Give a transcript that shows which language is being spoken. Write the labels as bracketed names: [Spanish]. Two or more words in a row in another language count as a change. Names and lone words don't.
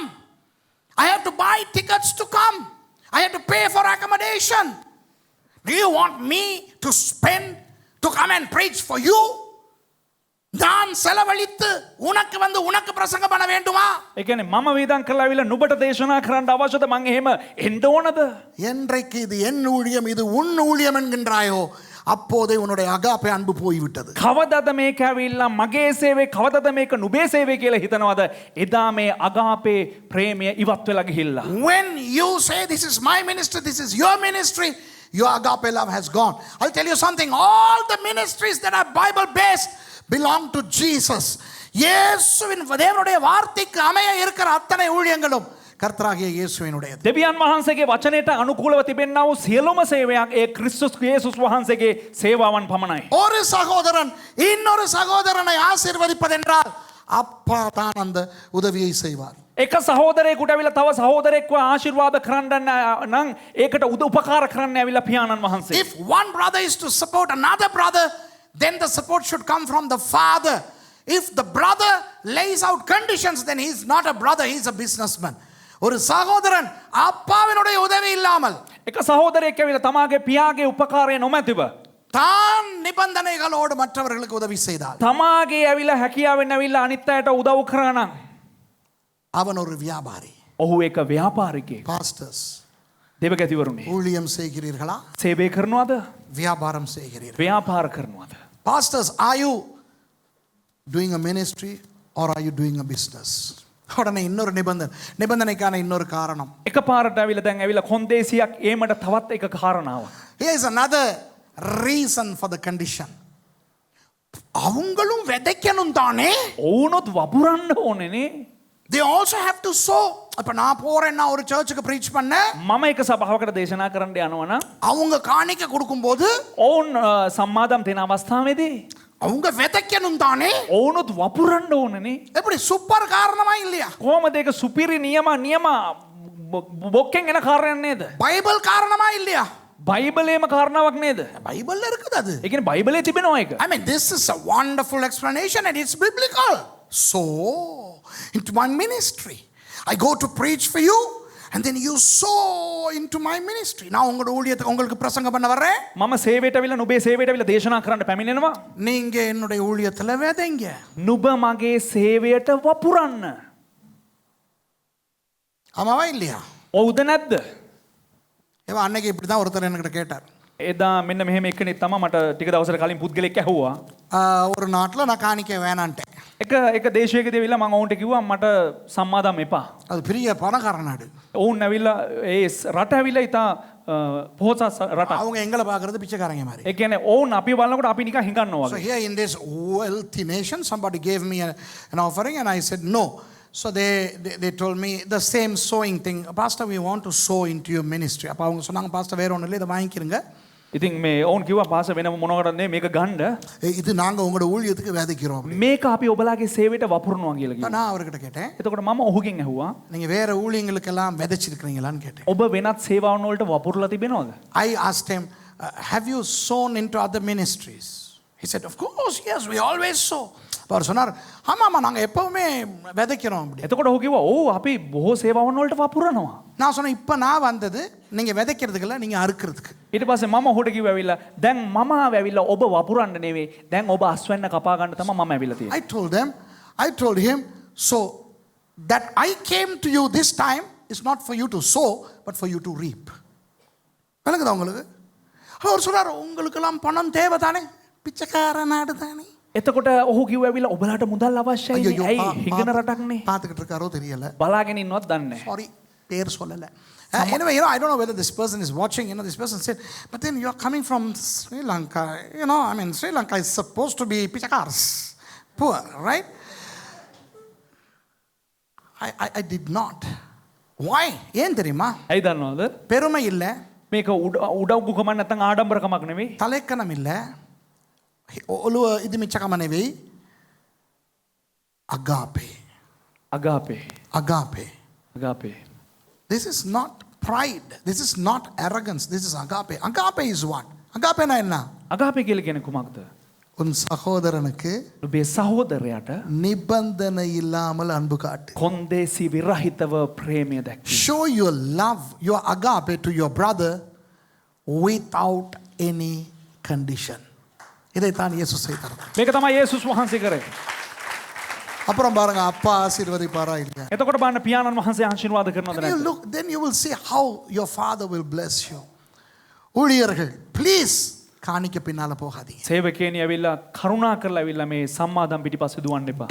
[English] I have to buy tickets to come. I have to pay for accommodation. Do you want me to spend to come and preach for you? [Tamil] நான் செலவழித்து உனக்கு வந்து உனக்கு பிரசங்கம் பண்ண வேண்டுமா? [Sinhala] ඒ කියන්නේ මම වියදම් කරලා ඇවිල්ලා නුඹට දේශනා කරන්න අවශ්‍යද? මං එහෙම එන්න ඕනද? [Tamil] என்றைக்கு இது என் ஊழியம் இது உன் ஊழியம் என்கின்றாயோ அப்போதே உன்னுடைய அகாப்பே அன்பு போய்விட்டது. [Sinhala] කවදද මේක ඇවිල්ලා මගේ සේවය කවදද මේක නුඹේ සේවය කියලා හිතනවද? එදා මේ අගාපේ ප්‍රේමය ඉවත් වෙලා ගිහිල්ලා. [English] When you say this is my ministry, this is your ministry, your agape love has gone. I'll tell you something, all the ministries that are Bible based belong to Jesus. [Tamil] இயேசுவின் தேவனுடைய வார்த்தைக்கு அமைய இருக்கிற அத்தனை ஊழியங்களும் கர்த்தராகிய இயேசுவினுடையது. [Sinhala] දෙවියන් වහන්සේගේ වචනයට අනුකූලව තිබෙනා වූ සියලුම සේවයක් ඒ ක්‍රිස්තුස් යේසුස් වහන්සේගේ සේවාවන් පමණයි. [Tamil] ஒரு சகோதரன் இன்னொரு சகோதரனை ஆசீர்வதிப்பதென்றால் அப்பா தான் அந்த உதவியை செய்வார். [Sinhala] එක සහෝදරයෙකුට ඇවිල්ලා තව සහෝදරයෙක්ව ආශිර්වාද කරන්න නම් ඒකට උපකාර කරන්න ඇවිල්ලා පියාණන් වහන්සේ. [English] If one brother is to support another brother, then the support should come from the father. If the brother lays out conditions, then he is not a brother, he is a businessman. [Tamil] ஒரு சகோதரன் அப்பாவினுடைய உதவி இல்லாமல் [Sinhala] එක සහෝදරයෙක් ඇවිල්ලා තමාගේ පියාගේ උපකාරය නොමැතිව [Tamil] தான் நிபந்தனைகளோடு மற்றவர்களுக்கு உதவி செய்தால் [Sinhala] තමාගේ ඇවිල්ලා හැකියාවෙන් ඇවිල්ලා අනිත් අයට උදව් කරා නම් [Tamil] அவன் ஒரு வியாபாரி. [Sinhala] ඔහු එක ව්‍යාපාරිකයෙක්. [Tamil] பாஸ்டர்ஸ் [Sinhala] දෙවගැතිවරුනි [Tamil] ஊழியம் செய்கிறீர்களா? [Sinhala] සේවය කරනවද? [Tamil] வியாபாரம் செய்கிறீர்கள். [Sinhala] ව්‍යාපාර කරනවද? [English] Pastors, are you doing a ministry or are you doing a business? [Tamil] உடனே இன்னொரு நிபந்தனைக்கான இன்னொரு காரணம். [Sinhala] එකපාරට ඇවිල්ලා දැන් ඇවිල්ලා කොන්දේසියක් ඒමට තවත් එක කාරණාවක්. [English] Here is another reason for the condition. [Tamil] அவங்களும் விதைக்கணும் தானே. [Sinhala] ඔවුනොත් වපුරන්න ඕනේනේ. [English] They also have to sow. [Tamil] அப்ப நான் போறேன்னா ஒரு சர்ச்சுக்கு ப்ரீச் பண்ண [Sinhala] මම එක සභාවකට දේශනා කරන්න යනවා නම් [Tamil] அவங்க காணிக்க கொடுக்கும்போது [Sinhala] ඔවුන් සම්මාදම් දෙන අවස්ථාවේදී [Tamil] அவங்க விதைக்கணும் தானே. [Sinhala] ඔවුනොත් වපුරන්න ඕනනේ. [Tamil] எப்படி சூப்பர் காரணமா இல்லையா? [Sinhala] කොහොමද ඒක සුපිරි නියම බොක්කෙන් එන කාරණයක් නේද? [Tamil] பைபிள் காரணமா இல்லையா? [Sinhala] බයිබලයේම කාරණාවක් නේද? [Tamil] பைபிள்ல இருக்குது அது. [Sinhala] ඒ කියන්නේ බයිබලයේ තිබෙනවා ඒක. [English] I mean, this is a wonderful explanation and it's biblical. So, into my ministry, I go to preach for you and then you sow into my ministry. [Tamil] நான் உங்களோட ஊழியத்துக்கு உங்களுக்கு பிரசங்கம் பண்ண வரேன். [Sinhala] මම සේවයට අවිලා නුඹේ සේවයට අවිලා දේශනා කරන්න පැමිණෙනවා. [Tamil] நீங்க என்னுடைய ஊழியத்துல விதைங்க. [Sinhala] නුඹ මගේ සේවයට වපුරන්න. [Tamil] ஆமாவா இல்லையா? [Sinhala] ඔව්ද නැද්ද? [Tamil] ஏவா அன்னைக்கு இப்படி தான் ஒருத்தர் என்கிட்ட கேட்டார். [Sinhala] එදා මෙන්න මෙහෙම එක්කෙනෙක් තමයි මට ටික දවසකට කලින් පුද්ගලෙක් ඇහුවා. [Tamil] ஒரு நாட்டில் நான் காணிக்க வேணான்ட்டேன். [Sinhala] එක දේශයකදී ඇවිල්ලා මම ඔවුන්ට කිව්වා මට සම්මාදම් එපා. [Tamil] அது பெரிய பணக்கார நாடு. [Sinhala] ඔවුන් ඇවිල්ලා ඒ රට ඇවිල්ලා ඉතා පොහොසත් රටක්. [Tamil] அவங்க எங்களை பார்க்கறது பிச்சைக்காரங்க மாதிரி. [Sinhala] ඒ කියන්නේ ඔවුන් අපි බලනකොට අපි නිකන් හිඟන්නවා [English] So [Sinhala] වගේ. [English] here in this wealthy nation, somebody gave me an offering and I said no. So they told me the same sowing thing. Pastor, we want to sow into your ministry. [Tamil] அப்ப அவங்க சொன்னாங்க பாஸ்டர் வேற ஒண்ணும் இல்ல இத வாங்கிக்கிறங்க. [Sinhala] ඉතින් මේ ඔවුන් කිව්වා පාස වෙනම මොනවටද මේක ගන්න. [Tamil] இது நாங்க உங்களோட ஊழியத்துக்கு விதைக்கிறோம். [Sinhala] මේක අපි ඔබලාගේ සේවයට වපුරනවා කියලා කිව්වා. [Tamil] நான் அவர்கிட்ட கேட்டேன். [Sinhala] එතකොට මම ඔහුගෙන් ඇහුවා [Tamil] நீங்க வேற ஊழியங்களுக்கெல்லாம் விதைச்சிருக்கீங்களான்னு கேட்டேன். [Sinhala] ඔබ වෙනත් සේවාවන් වලට වපුරලා තිබෙනවද? [English] I asked him, have you sown into other ministries? He said, of course, yes, we always sow. [Tamil] அவர் சொன்னார் ஆமாம்மா நாங்கள் எப்பவுமே விதைக்கிறோம் அப்படி. [Sinhala] එතකොට ඔහු කිව්වා ඔව් අපි බොහෝ සේවාවන් වලට වපුරනවා. [Tamil] நான் சொன்னேன் இப்போ நான் வந்தது நீங்கள் விதைக்கிறதுக்கு இல்லை நீங்கள் அறுக்கிறதுக்கு. [Sinhala] ඊට පස්සේ මම ඔහුට කිව්වා ඇවිල්ලා දැන් මම ඇවිල්ලා ඔබ වපුරන්න නෙවෙයි දැන් ඔබ අස්වැන්න කපා ගන්න තමයි මම ඇවිල්ලා තියෙන්නේ. [English] I told him, so that I came to you this time is not for you to sow but for you to reap. [Tamil] விளங்குதா உங்களுக்கு? அவர் சொன்னார் உங்களுக்கெல்லாம் பணம் தேவை தானே, பிச்சைக்கார நாடு தானே. [Sinhala] එතකොට ඔහු කිව්වා ඇවිල්ලා ඔබලාට මුදල් අවශ්‍යයි නේ. ඇයි හිඟන රටක්නේ. [Tamil] பார்த்துக்கிட்டு இருக்காரோ தெரியல. [Sinhala] බලාගෙන ඉන්නවත් දන්නේ නැහැ. [English] Sorry, [Tamil] பேர் சொல்லல. [English] Anyway, I don't know whether this person is watching. This person said, but then you are coming from Sri Lanka. I mean, Sri Lanka is supposed to be pichakars, poor, right? I did not. Why? [Tamil] ஏன் தெரியுமா? [Sinhala] ඇයි දන්නවද? [Tamil] பெருமை இல்ல. [Sinhala] මේක උඩවුකමක් නැත්නම් ආඩම්බරකමක් නෙවෙයි. [Tamil] தலைக்கணம் இல்ல. [Sinhala] ඔළුව ඉදිමිච්චකම නෙවෙයි. අගාපේ. අගාපේ. Agape. අගාපේ. [English] This is not pride. This is not arrogance. This is agape. Agape is what? [Tamil] அகாப்பே ன்னா என்ன? [Sinhala] අගාපේ කියලා කියන්නේ කුමක්ද? [Tamil] உன் சகோதரனுக்கு [Sinhala] ඔබේ සහෝදරයාට [Tamil] நிபந்தனை இல்லாமல் அன்பு காட்டு. [Sinhala] කොන්දේසි විරහිතව ප්‍රේමය දැක්වීම. [English] Show your love, your agape to your brother without any condition. [Tamil] இதைத்தான் இயேசு செய்தார். [Sinhala] මේක තමයි යේසුස් වහන්සේ කරේ. [Tamil] அப்புறம் பாருங்க அப்பா ஆசீர்வதிப்பாரா இல்லையா? [Sinhala] එතකොට බලන්න පියාණන් වහන්සේ ආශිර්වාද කරනවද [English] Then you [Sinhala] නැද්ද? [English] look, then you will see how your father will bless you. [Tamil] ஊழியர்கள் ப்ளீஸ் காணிக்க பின்னால போகாதீங்க. [Sinhala] සේවකයනි ඇවිල්ලා කරුණා කරලා ඇවිල්ලා මේ සම්මාදම් පිටිපස්සේ දුවන්න එපා.